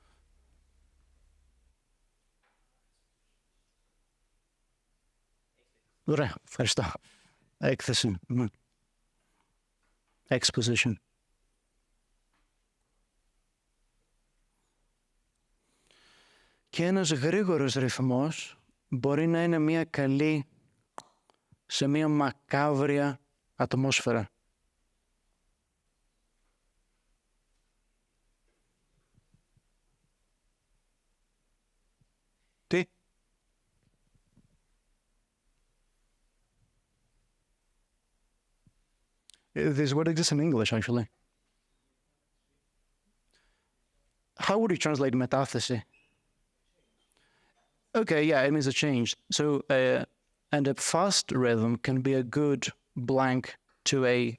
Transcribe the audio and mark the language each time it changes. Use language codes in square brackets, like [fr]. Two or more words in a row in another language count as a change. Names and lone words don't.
[el] Ωραία, ευχαριστώ. Έκθεση. Exposition. Και ένας γρήγορος ρυθμός μπορεί να είναι μια καλή σε μια μακάβρια ατμόσφαιρα. Τι? [en] This word exists in English, actually. How would you translate μετάθεση? Okay, yeah, it means a change. So, and a fast rhythm can be a good blank to a...